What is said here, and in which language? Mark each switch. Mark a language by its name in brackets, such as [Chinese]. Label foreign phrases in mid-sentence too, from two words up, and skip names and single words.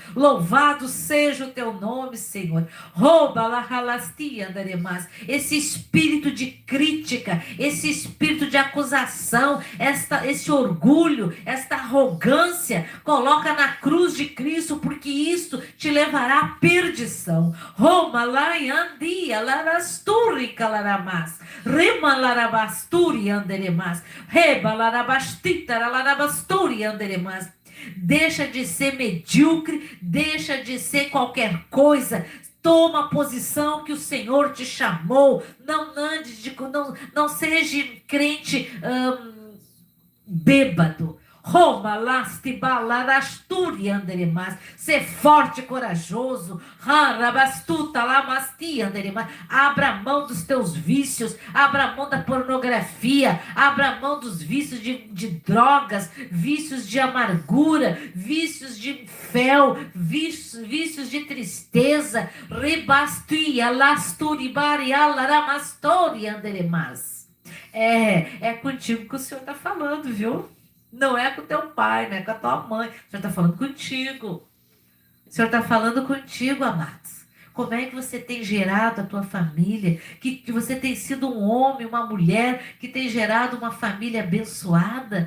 [Portuguese] Louvado seja o teu nome, Senhor. Rouba la halastia daremas. Esse espírito de crítica, esse espírito de acusação, esse orgulho, esta arrogância, coloca na cruz de Cristo, porque isto te levará à perdição. Roma la yandia larasturi calaramas. Rema larabasturi anderemas. Reba larabastita larabasturi anderemas. Deixa de ser medíocre, deixa de ser qualquer coisa. Toma a posição que o Senhor te chamou. Não ande não seja crente bêbado. Roma, lasti, balarasturi, anderemas. Ser forte e corajoso. Rabastuta, lamasti, anderemas. Abra mão dos teus vícios. Abra mão da pornografia. Abra mão dos vícios de drogas. Vícios de amargura. Vícios de fel. Vícios de tristeza. Rebastia, lasturi, bariala, ramastori, anderemas. É contigo que o Senhor está falando, viu? Não é com teu pai, não é com a tua mãe. O Senhor está falando contigo. O Senhor está falando contigo, amados. Como é que você tem gerado a tua família? Que você tem sido um homem, uma mulher que tem gerado uma família abençoada?